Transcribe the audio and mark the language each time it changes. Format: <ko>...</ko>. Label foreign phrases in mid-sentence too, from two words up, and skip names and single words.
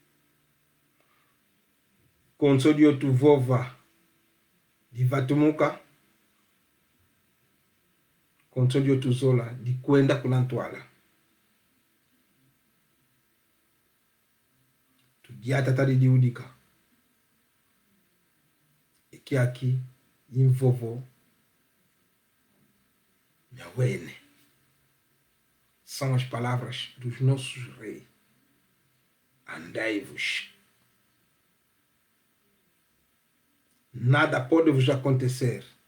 <kg>Konso dio tuvova divatumuka. Konso dio tuzola di kwenda kulantwala. Tudiata tadi diudika. Eki aqui invovo Nhawene.</kg> <pt>São as palavras dos nossos reis. Andai-vos. Nada pode vos acontecer.</pt>